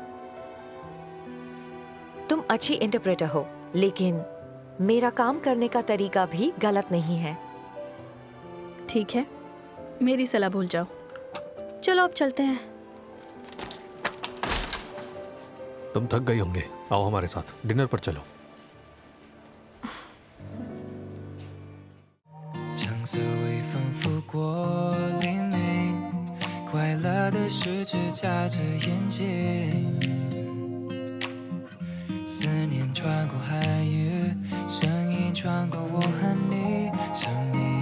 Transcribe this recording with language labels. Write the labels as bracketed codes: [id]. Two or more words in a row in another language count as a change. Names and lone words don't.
[hi] तुम अच्छी इंटरप्रेटर हो, लेकिन मेरा काम करने का तरीका भी गलत नहीं है। ठीक है, मेरी सलाह भूल जाओ। चलो अब चलते हैं। तुम थक गई होंगे, आओ हमारे साथ डिनर पर चलो। [zh] 橙色微风拂过黎明，快乐的十指夹着眼睛， 思念穿过海域，声音穿过我和你，生命